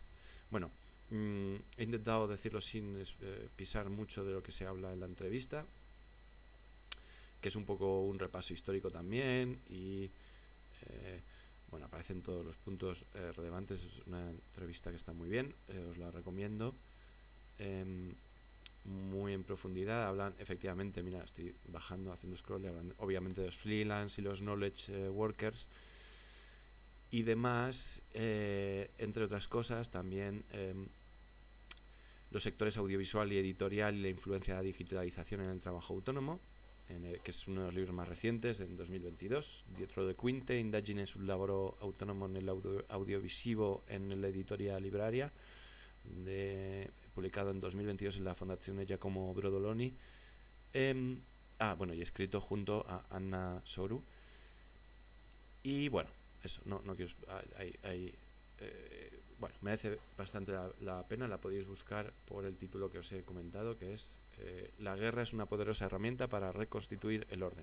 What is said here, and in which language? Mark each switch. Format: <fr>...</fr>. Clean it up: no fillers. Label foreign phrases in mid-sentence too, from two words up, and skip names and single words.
<es>Bueno, he intentado decirlo sin pisar mucho de lo que se habla en la entrevista, que es un poco un repaso histórico también, y bueno, aparecen todos los puntos relevantes. Es una entrevista que está muy bien, os la recomiendo, muy en profundidad. Hablan, efectivamente, mira, estoy bajando, haciendo scroll, hablan obviamente de los freelance y los</es> <en>knowledge workers</en> <es>y demás, entre otras cosas también los sectores audiovisual y editorial y la influencia de la digitalización en el trabajo autónomo, que es uno de los libros más recientes, en 2022, Dietro de Quinte, Indagine sul lavoro autonomo audiovisivo en l'editoria libraria, publicado en 2022 en la Fondazione Giacomo Brodoloni, bueno, y escrito junto a Anna Soru. Y bueno, eso, no quiero... bueno, merece bastante la pena, la podéis buscar por el título que os he comentado, que es la guerra es una poderosa herramienta para reconstituir el orden.</es>